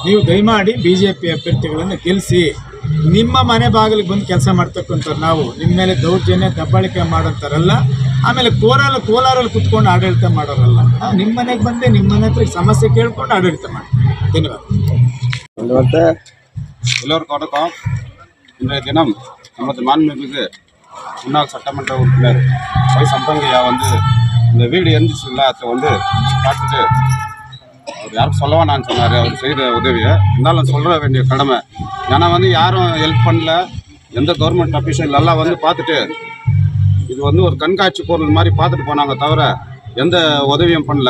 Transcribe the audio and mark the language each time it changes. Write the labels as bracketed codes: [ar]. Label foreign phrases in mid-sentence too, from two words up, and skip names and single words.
[kn] ನೀವು ದಯಮಾಡಿ BJP ಅಭ್ಯರ್ಥಿಗಳನ್ನು ಗೆಲ್ಲಿಸಿ. ನಿಮ್ಮ ಮನೆ ಬಾಗಿಲಿಗೆ ಬಂದು ಕೆಲಸ ಮಾಡ್ತಕ್ಕಂಥವ್ರು ನಾವು, ನಿಮ್ಮ ಮೇಲೆ ದೌರ್ಜನ್ಯ ದಬ್ಬಾಳಿಕೆ ಮಾಡೋಂಥವ್ರಲ್ಲ. ಆಮೇಲೆ ಕೋಲಾರಲ್ಲಿ ಕುತ್ಕೊಂಡು ಆಡಳಿತ ಮಾಡೋರಲ್ಲ. ನಿಮ್ಮ ಮನೆಗೆ ಬಂದೆ ನಿಮ್ಮ ಮನೆ ಹತ್ರ ಸಮಸ್ಯೆ ಕೇಳ್ಕೊಂಡು ಆಡಳಿತ ಮಾಡ್ತೀವಿ. ಧನ್ಯವಾದ. [ta] எல்லோருக்கும் வணக்கம். இன்றைய தினம் நமது மாண்புமிகு முன்னாள் சட்டமன்ற உறுப்பினர் ஒய் சம்பங்கையா வந்து இந்த வீடு எரிஞ்சிச்சுல அதை வந்து பார்த்துட்டு அவர் யாருக்கும் சொல்ல வேணான்னு சொன்னார். அவர் செய்த உதவியை இருந்தாலும் சொல்ல வேண்டிய கடமை. ஏன்னா வந்து யாரும் ஹெல்ப் பண்ணல, எந்த [en] government official [ta] எல்லாம் வந்து பார்த்துட்டு இது வந்து ஒரு கண்காட்சி பொருள் மாதிரி பார்த்துட்டு போனாங்க தவிர எந்த உதவியும் பண்ணல.